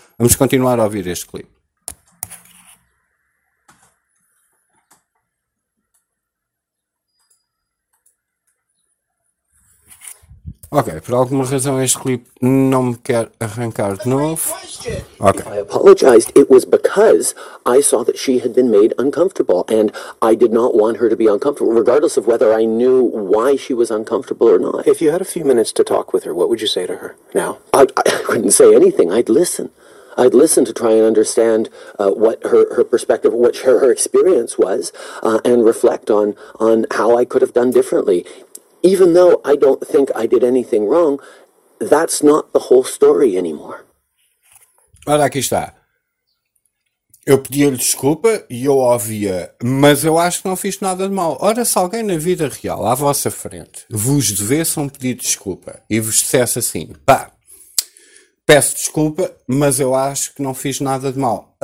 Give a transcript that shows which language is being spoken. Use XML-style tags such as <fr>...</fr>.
<pt>Vamos continuar a ouvir este clipe. Ok, por alguma razão este clipe não me quer arrancar de novo. Ok.</pt> <en>I apologized. It was because I saw that she had been made uncomfortable and I did not want her to be uncomfortable, regardless of whether I knew why she was uncomfortable or not. If you had a few minutes to talk with her, what would you say to her now? I couldn't say anything. I'd listen. I'd listen to try and understand what her perspective, what her experience was, and reflect on how I could have done differently. Even though I don't think I did anything wrong, that's not the whole story anymore.</en> <pt>Ora, aqui está. Eu pedi-lhe desculpa e eu ouvia, mas eu acho que não fiz nada de mal. Ora, se alguém na vida real, à vossa frente, vos devesse um pedido de desculpa e vos dissesse assim, pá, peço desculpa, mas eu acho que não fiz nada de mal.</pt>